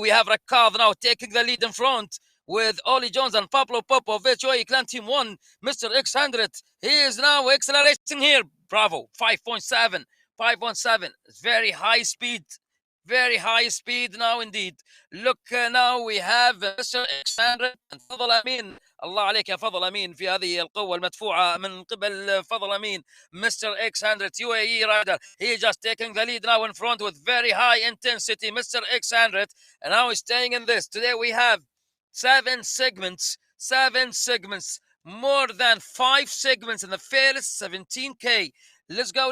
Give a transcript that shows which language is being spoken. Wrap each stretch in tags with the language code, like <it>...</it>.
<en>We have Rakad now taking the lead in front with Ollie Jones and Pablo Popovic, UAE Clan Team 1, Mr. X100. He is now accelerating here. Bravo, 5.7, 5.7. Very high speed, very high speed now indeed. Look now we have Mr. X100 and فضل أمين.</en> <ar>الله عليك يا فضل أمين في هذه القوة المدفوعة من قبل فضل أمين.</ar> <en>Mr. X100 UAE rider. He is just taking the lead now in front with very high intensity. Mr. X100, and now he's staying in this. Today we have 7 segments, more than 5 segments in the first 17K. Let's go.</en>